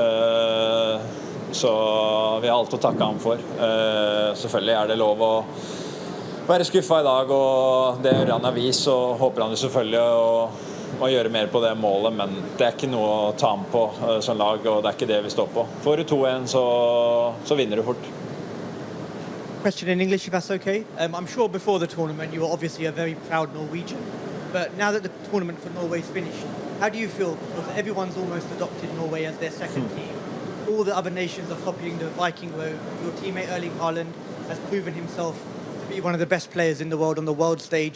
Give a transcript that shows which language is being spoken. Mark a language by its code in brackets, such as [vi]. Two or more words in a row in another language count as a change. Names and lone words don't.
[no] så vi har alt å takke ham for selvfølgelig det lov å være skuffet I dag og det gjør han har vist så håper han jo selvfølgelig å gjøre mer på det målet, men det ikke noe å ta ham på som lag, og det ikke det vi står på. Får du 2-1, så vinner du fort. [en] Question in English, if that's okay. I'm sure before the tournament you were obviously a very proud Norwegian, but now that the tournament for Norway's finished, how do you feel? Because everyone's almost adopted Norway as their second team. All the other nations are copying the Viking road. Your teammate Erling Haaland has proven himself to be one of the best players in the world on the world stage.